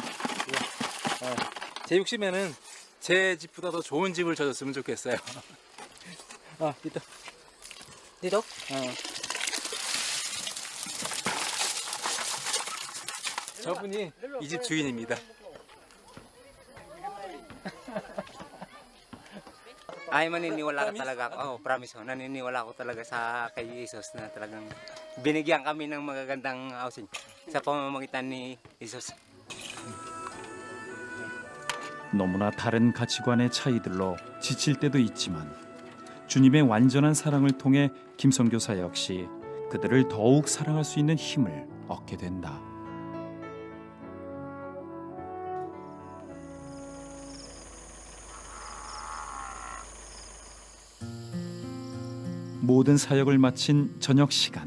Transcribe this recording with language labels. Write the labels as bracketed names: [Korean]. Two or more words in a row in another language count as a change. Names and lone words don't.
[Korean] 제 욕심에는 제 집보다 더 좋은 집을 져줬으면 좋겠어요. 이따. [Filipino] Dito? [Korean] 저분이 이 집 주인입니다. [Filipino] Ay, maniniwala ka talaga. Promise ko. Naniniwala ko talaga sa kay Jesus na talagang binigyan kami ng magagandang housing sa pamamagitan ni Jesus. [Korean] 너무나 다른 가치관의 차이들로 지칠 때도 있지만 주님의 완전한 사랑을 통해 김 선교사 역시 그들을 더욱 사랑할 수 있는 힘을 얻게 된다. 모든 사역을 마친 저녁 시간.